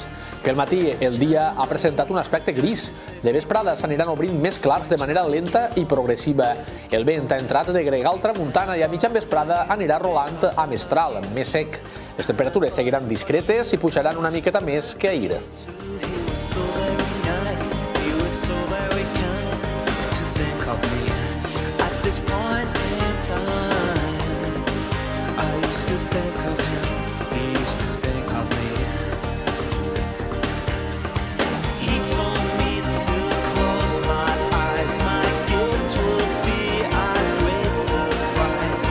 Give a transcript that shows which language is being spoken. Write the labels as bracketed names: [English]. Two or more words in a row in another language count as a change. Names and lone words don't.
[Catalan] Pel matí el dia ha presentat un aspecte gris. De vesprada s'aniran obrint més clars de manera lenta i progressiva. El vent ha entrat de gregal tramuntana i a mitjan vesprada anirà rolant a mestral, més sec. Les temperatures seguiran discretes i pujaran una miqueta més que ahir. [English] This point in time, I used to think of him, he used to think of me. He told me to close my eyes, my gift would be a great surprise.